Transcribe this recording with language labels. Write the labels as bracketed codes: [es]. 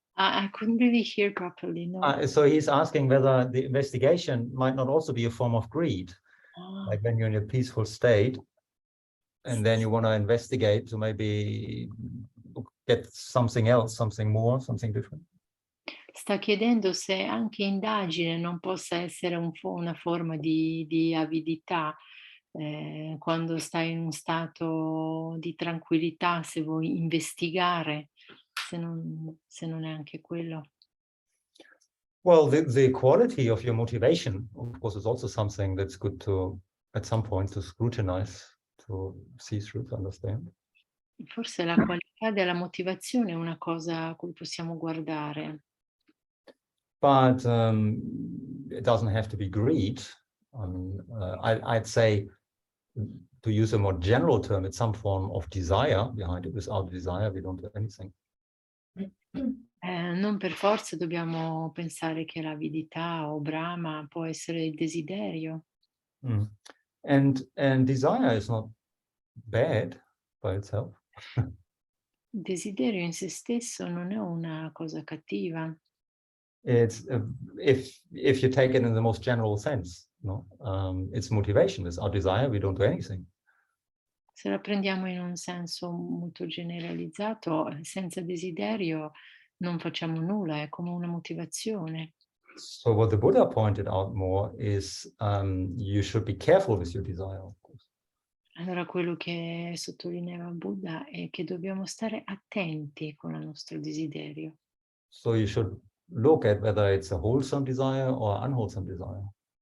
[en] I couldn't really hear properly, no. So he's asking whether the investigation might not also be a form of greed. Like when you're in a peaceful state and then you want to investigate to maybe get something else, something more, something different. [it] Sta chiedendo se anche indagine non possa essere una forma di avidità, quando stai in un stato di tranquillità, se vuoi investigare, se non è anche quello. [en] Well, the quality of your motivation, of course, is also something that's good to, at some point, to scrutinize, to see through, to understand. [it] Forse la qualità della motivazione è una cosa a cui possiamo guardare. [en] But it doesn't have to be greed. I'd say, to use a more general term, it's some form of desire behind it. Without desire, we don't do anything. [it] Non per forza dobbiamo pensare che l'avidità o Brahma può essere il desiderio. [en] And desire is not bad by itself. [it] Il desiderio in se stesso non è una cosa cattiva. [en] It's if you take it in the most general sense, no, it's motivation. Without desire, we don't do anything. [it] Se la prendiamo in un senso molto generalizzato, senza desiderio non facciamo nulla, è come una motivazione. [en] So what the Buddha pointed out more is you should be careful with your desire, of course. [it] Allora quello che sottolineava Buddha è che dobbiamo stare attenti con il nostro desiderio. [en] So you should look at whether it's a wholesome desire or unwholesome desire.